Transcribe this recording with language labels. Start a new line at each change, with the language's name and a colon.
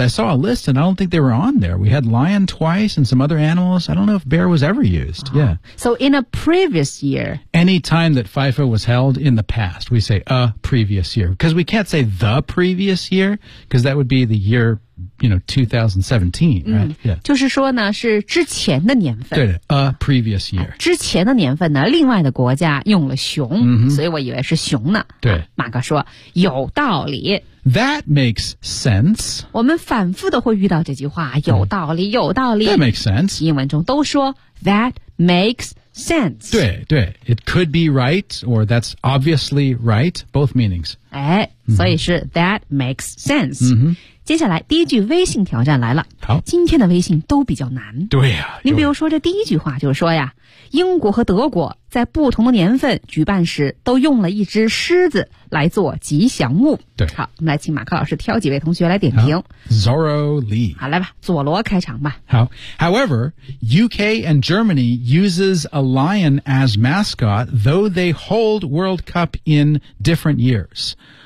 English: I saw a list, and I don't think they were on there. We had lion twice and some other animals. I don't know if bear was ever used.、Oh. Yeah. So in a previous year. Any time that FIFA was held in the past, we say a previous year. Because we can't say the previous year, because that would be the year, you know, 2017, right?、嗯 yeah.
Chinese: 就是说呢是之前的年份。对的
English: a previous year.
Chinese: 之前的年份呢另外的国家用了熊、 mm-hmm. 所以我以为是熊呢。对。啊、马哥说有道理。
English: That makes sense.
Chinese: 我们反复的会遇到这句话有道理有道理。
English: That makes sense.
Chinese: 英文中都说
English: that makes sense. Sense.
Chinese: 对对
English: it could be right, or that's obviously right, both meanings. 哎、mm-hmm.
Chinese: 所以是
English: that makes sense.、 Mm-hmm.
Chinese: 接下来第一句微信挑战来了。好。今天的微信都比较难。对啊。您比如说这第一句话就是说呀英国和德国在不同的年份举办时都用了一只狮子来做吉祥物。对。好我们来请马克老师挑几位同学来点评。
English: Zorro Lee.
Chinese: 好来吧佐罗开场吧。好。
English: However, UK and Germany uses a lion as mascot, though they hold World Cup in different years.